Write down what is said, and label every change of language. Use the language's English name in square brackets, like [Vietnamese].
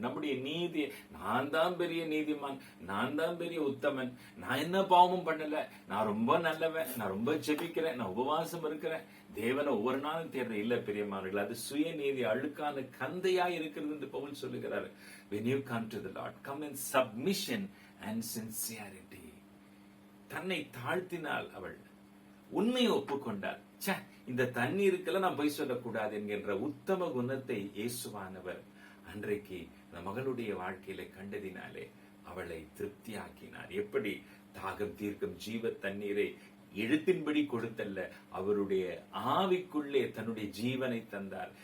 [Tamil] நம்முடைய நீதி, நான் தான் பெரிய நீதிமான், நான் தான் பெரிய உத்தமன், நான் என்ன பாவமும் பண்ணல, நான் ரொம்ப நல்லவன், நான் ரொம்ப ஜெபிக்கிறேன், நான் உபவாசம் இருக்கிறேன், தேவனை ஒவ்வொரு நாளும் தேர்வு இல்ல பிரியமானவர்கள். அது சுயநீதி, அழுக்கான கந்தையா இருக்கிறது என்று பவுல் சொல்லுகிறார். [English] When you come to the Lord, come in submission and sincerity. [Tamil] தன்னை தாழ்த்தினால் அவள் உண்மையை ஒப்புக்கொண்டார். இந்த தண்ணீருக்கெல்லாம் நான் போய் சொல்லக்கூடாது என்கின்ற உத்தம குணத்தை இயேசுவானவர் அன்றைக்கு அந்த மகளுடைய வாழ்க்கையில கண்டதினாலே அவளை திருப்தியாக்கினார். எப்படி? தாகம் தீர்க்கும் ஜீவ தண்ணீரை எழுத்தின்படி கொடுத்தல்ல, அவருடைய ஆவிக்குள்ளே தன்னுடைய ஜீவனை தந்தார்.